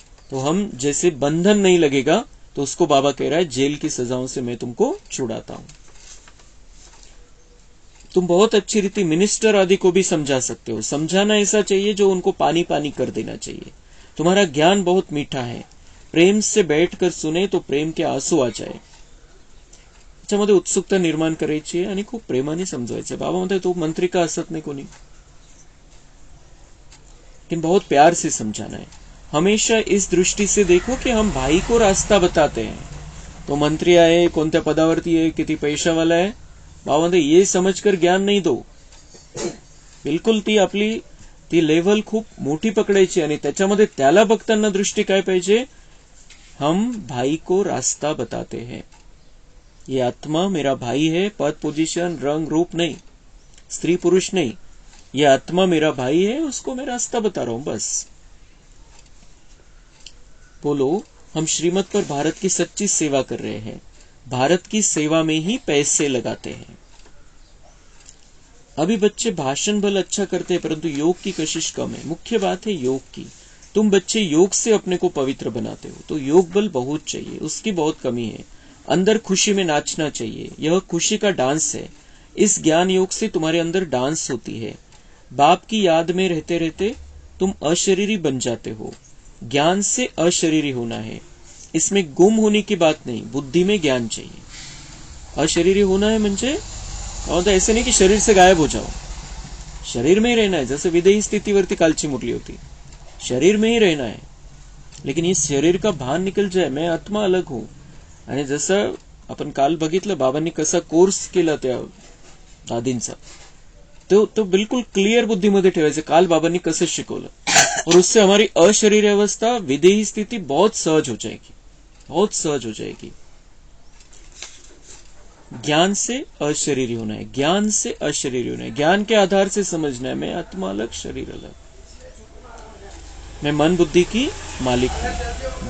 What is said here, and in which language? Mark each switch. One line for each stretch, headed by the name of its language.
Hindi: तो हम जैसे बंधन नहीं लगेगा, तो उसको बाबा कह रहा है जेल की सजाओं से मैं तुमको छुड़ाता हूं. तुम बहुत अच्छी रीति मिनिस्टर आदि को भी समझा सकते हो. समझाना ऐसा चाहिए जो उनको पानी पानी कर देना चाहिए. तुम्हारा ज्ञान बहुत मीठा है, प्रेम से बैठकर सुने तो प्रेम के आंसू आ जाए.
Marathi: त्याच्यामध्ये उत्सुकता निर्माण करायची आणि खूप प्रेमाने समजवायचं. बाबा म्हणतात तो मंत्री का असत नाही कोणी,
Hindi: लेकिन बहुत प्यार से समझाना है. हमेशा इस दृष्टि से देखो कि हम भाई को रास्ता बताते हैं.
Marathi: तो मंत्री आहे, कोणत्या पदावरती आहे, किती पैशावाला आहे, बाबा म्हणते ये समजकर ज्ञान नाही दो. बिलकुल ती लेव्हल खूप मोठी पकडायची आणि त्याच्यामध्ये त्याला बघताना दृष्टी काय पाहिजे,
Hindi: हम भाई को रास्ता बताते हैं. ये आत्मा मेरा भाई है, पद पोजीशन रंग रूप नहीं, स्त्री पुरुष नहीं, ये आत्मा मेरा भाई है, उसको मैं रास्ता बता रहा हूं बस. बोलो, हम श्रीमत पर भारत की सच्ची सेवा कर रहे हैं, भारत की सेवा में ही पैसे लगाते हैं. अभी बच्चे भाषण भल अच्छा करते हैं परंतु योग की कशिश कम है. मुख्य बात है योग की. तुम बच्चे योग से अपने को पवित्र बनाते हो, तो योग बल बहुत चाहिए, उसकी बहुत कमी है. अंदर खुशी में नाचना चाहिए, यह खुशी का डांस है. इस ज्ञान योग से तुम्हारे अंदर डांस होती है. बाप की याद में रहते रहते तुम अशरीरी बन जाते हो. ज्ञान से अशरीरी होना है. इसमें गुम होने की बात नहीं, बुद्धि में ज्ञान चाहिए. अशरीरी होना है म्हणजे ऐसे नहीं कि शरीर से गायब हो जाओ, शरीर में ही रहना है. जैसे विदेही
Marathi: स्थितीवरती कालची मुरली होती,
Hindi: शरीर में ही रहना है, लेकिन इस शरीर का भान निकल जाए, मैं आत्मा अलग हूं.
Marathi: आणि जसं आपण काल बघितलं बाबांनी कसा कोर्स केला त्या दादींचा, तो बिल्कुल क्लियर बुद्धीमध्ये ठेवायचं, काल बाबांनी कसं शिकवलं.
Hindi: और उससे हमारी अशरीर अवस्था, विदेही स्थिति बहुत सहज हो जाएगी, बहुत सहज हो जाएगी. ज्ञान से अशरीरी होना है, ज्ञान से अशरीरी होना है. ज्ञान के आधार से समझना है मैं आत्मा अलग, शरीर अलग, मैं मन बुद्धि की मालिक हूं.